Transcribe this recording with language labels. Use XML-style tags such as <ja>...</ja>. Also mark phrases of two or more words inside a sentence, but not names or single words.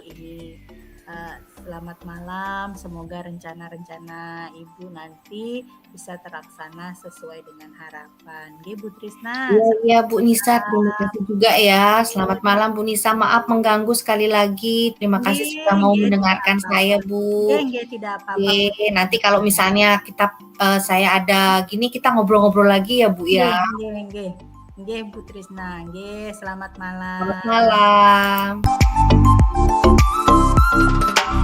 <id>Ini selamat malam, semoga rencana-rencana Ibu nanti bisa terlaksana sesuai dengan harapan. Nggih, Bu Trisna, Iya, selamat iya Bu Nisa, terima malam. kasih juga ya. Selamat malam Bu Nisa, maaf mengganggu sekali lagi. Terima kasih sudah Nggih, mau nggih, tidak mendengarkan saya apa-apa. Bu.</id> <jv>Nggih, nggih,</jv> <id>tidak apa-apa, Bu Oke, nanti kalau Trisna. misalnya saya ada gini kita ngobrol-ngobrol lagi ya Bu ya.</id> <jv>Nggih, nggih, nggih. Nggih, Bu Trisna. Nggih,</jv> <id>selamat Selamat malam. malam.</id>